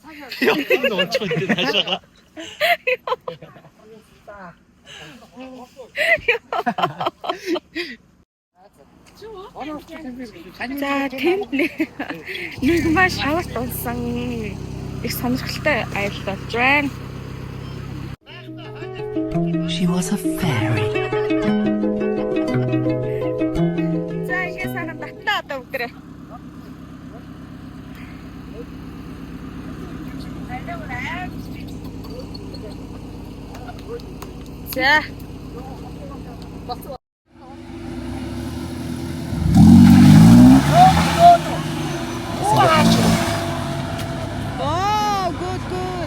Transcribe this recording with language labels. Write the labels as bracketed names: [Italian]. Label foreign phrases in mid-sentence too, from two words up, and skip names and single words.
[Mongolian] Энэ онцгой энэ хашаага. За тэнд нэг маш шаварт унсан их сонирхолтой аялал болж байна. [English] She was a fairy. [Mongolian] За ингэ санаа татна одоо бүгдээ. За. [English] Oh, good.